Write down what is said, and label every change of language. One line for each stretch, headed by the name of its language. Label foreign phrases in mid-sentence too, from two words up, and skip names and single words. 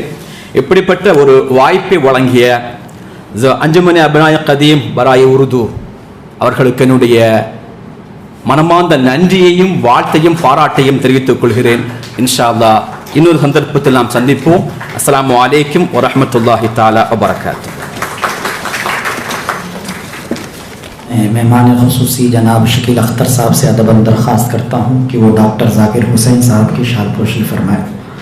Tamil: இப்படிப்பட்ட ஒரு வாய்ப்பை வழங்கிய அஞ்சுமனி அபிநாய கதீம் பராய உருது அவர்களுக்கு என்னுடைய மனமார்ந்த நன்றியையும் வாழ்த்தையும் பாராட்டையும் தெரிவித்துக் கொள்கிறேன்.
Arabic: إن شاء الله
Tamil: இன்னொரு சந்தர்ப்பத்தில் நாம் சந்திப்போம்.
Arabic: السلام عليكم ورحمة الله تعالى وبركاته.
Urdu: مہمان خصوصی جناب شکیل اختر صاحب سے ادباً درخواست کرتا ہوں کہ وہ ڈاکٹر ذاکر حسین صاحب کی شال پوشی فرمائیں.